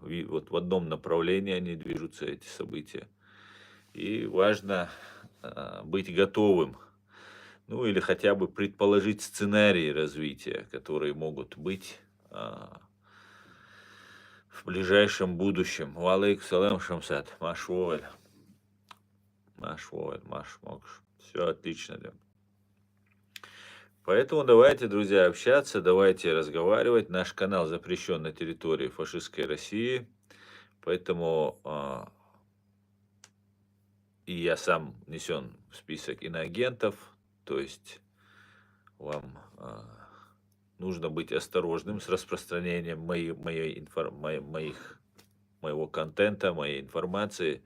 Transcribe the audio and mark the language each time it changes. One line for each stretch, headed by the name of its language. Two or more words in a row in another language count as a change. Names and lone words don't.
Russian: Вот в одном направлении они движутся, эти события. И важно быть готовым. Ну или хотя бы предположить сценарии развития, которые могут быть в ближайшем будущем. Валейк салам шамсат, маш вовель. Маш вовель, маш мокш. Все отлично, да. Поэтому давайте, друзья, общаться, давайте разговаривать. Наш канал запрещен на территории фашистской России, поэтому и я сам внесен в список иноагентов, то есть вам нужно быть осторожным с распространением моего контента, моей информации.